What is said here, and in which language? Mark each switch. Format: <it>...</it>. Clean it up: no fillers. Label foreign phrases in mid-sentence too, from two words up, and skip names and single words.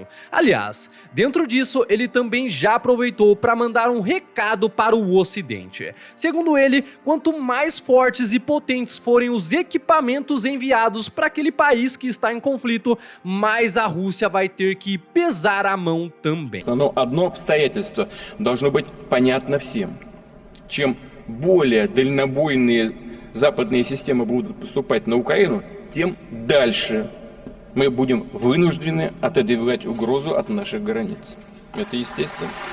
<pt>Aliás, dentro disso ele também já aproveitou para mandar um recado para o Ocidente. Segundo ele, quanto mais fortes e potentes forem os equipamentos enviados para aquele país que está em conflito, mais a Rússia vai ter que pesar a mão também.</pt> <ru>Но одно обстоятельство должно быть понятно всем. Чем более дальнобойные западные системы будут поступать на Украину, тем дальше мы будем вынуждены отодвигать угрозу от наших границ. Это естественно.</ru>